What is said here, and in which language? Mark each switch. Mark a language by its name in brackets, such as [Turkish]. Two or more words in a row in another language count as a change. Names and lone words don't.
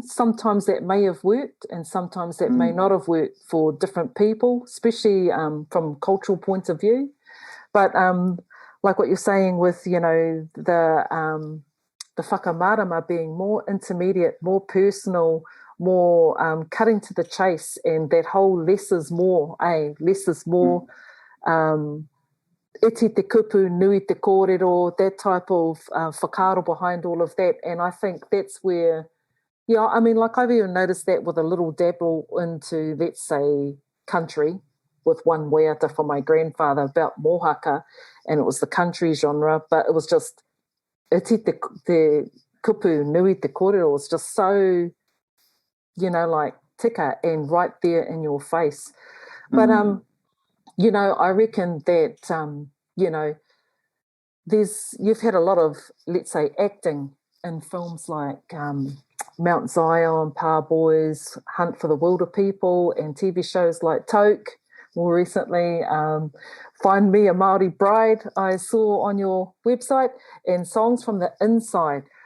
[English] Sometimes that may have worked and sometimes that may not have worked for different people, especially from a cultural point of view. But like what you're saying with, the whakamarama being more intermediate, more personal, more cutting to the chase, and that whole less is more, less is more. [Māori] Iti te kupu, nui te kōrero, [English] that type of whakaaro behind all of that. And I think that's where, like I've even noticed that with a little dabble into, let's say, country, with one Waiata for my grandfather about mohaka, and it was the country genre, but it was just [Māori] iti te kupu, nui te kōrero. [English] It's just so, like tika and right there in your face. But, I reckon that, you've had a lot of, let's say, acting in films like Mount Zion, Pa Boys, Hunt for the Wilder People, and TV shows like Toke, more recently, Find Me a Māori Bride, I saw on your website, and Songs from the Inside.